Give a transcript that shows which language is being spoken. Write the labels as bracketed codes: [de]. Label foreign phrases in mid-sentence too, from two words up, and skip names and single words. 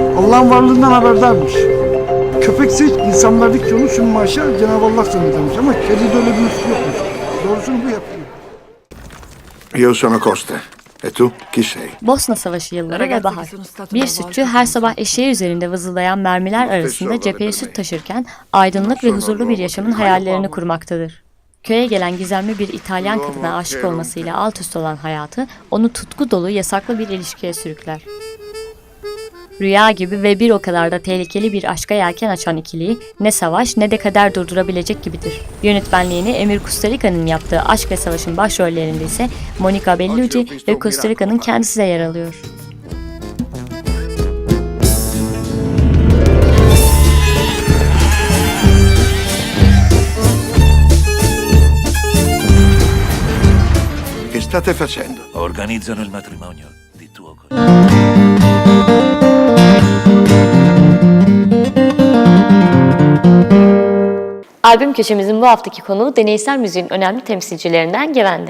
[tr] Allah'ın varlığından haberdarmış. Köpekse insanlardaki onu şunun aşağı Cenab-ı Allah zannedermiş ama kedide öyle bir üstü yokmuş. Doğrusunu bu yapıyor. [it] Io sono Costa. E tu? Chi sei? [tr] Bosna Savaşı yılları ve bahar. Bir sütçü her sabah eşeği üzerinde vızıldayan mermiler arasında cepheye süt taşırken aydınlık ve huzurlu bir yaşamın hayallerini kurmaktadır. Köye gelen gizemli bir İtalyan kadına aşık olmasıyla alt üst olan hayatı onu tutku dolu yasaklı bir ilişkiye sürükler. Rüya gibi ve bir o kadar da tehlikeli bir aşka yelken açan ikiliyi ne savaş ne de kader durdurabilecek gibidir. Yönetmenliğini Emir Kusturica'nın yaptığı Aşk ve Savaş'ın başrollerinde ise Monica Bellucci ve Kusturica'nın kendisi de yer alıyor. [it] Che state facendo? Organizzano il matrimonio di tuo cognato. [tr] Albüm köşemizin bu haftaki konuğu deneysel müziğin önemli temsilcilerinden Gevendi.